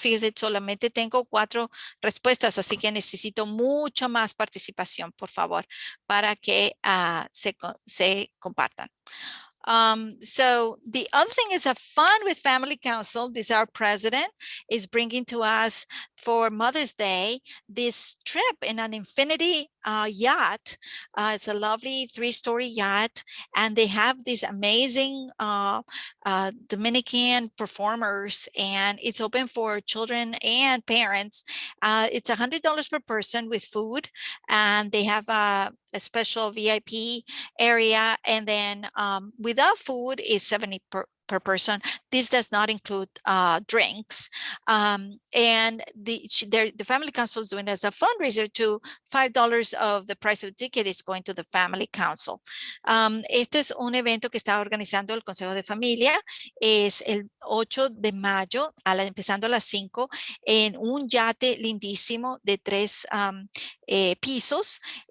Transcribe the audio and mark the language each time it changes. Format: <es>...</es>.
<es>Fíjese, solamente tengo 4 respuestas, así que necesito mucha más participación, por favor, para que se compartan.</es> <en>So the other thing is a fun with Family Council. This our president is bringing to us for Mother's Day this trip in an infinity yacht. It's a lovely 3-story yacht, and they have these amazing Dominican performers, and it's open for children and parents. It's $100 per person with food, and they have a special VIP area, and then without food is $70 per person. This does not include drinks. And the Family Council is doing as a fundraiser to $5 of the price of the ticket is going to the Family Council.</en> <es>Este es un evento que está organizando el Consejo de Familia. Es el 8 de mayo, empezando a las 5, en un yate lindísimo de 3 pisos.</es>